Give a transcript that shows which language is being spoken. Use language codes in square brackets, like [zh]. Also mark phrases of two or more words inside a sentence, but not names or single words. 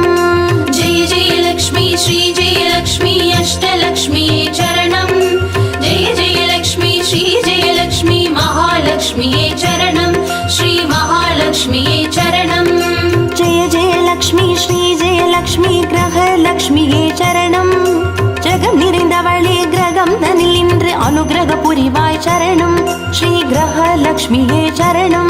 [sa] जय जय लक्ष्मी श्री जय लक्ष्मी अष्टलक्ष्मीये चरणं जय जय लक्ष्मी श्री जय लक्ष्मी महालक्ष्मीये चरणं श्री महालक्ष्मीये चरणं जय जय लक्ष्मी श्री जय लक्ष्मी [ta] கிரகலக்ஷ்மியே சரணம் ஜெகம் நிறைந்தவளே கிரகம் தனில் இன்று அனுகிரக புரிவாய் சரணம் ஸ்ரீ கிரகலக்ஷ்மியே சரணம்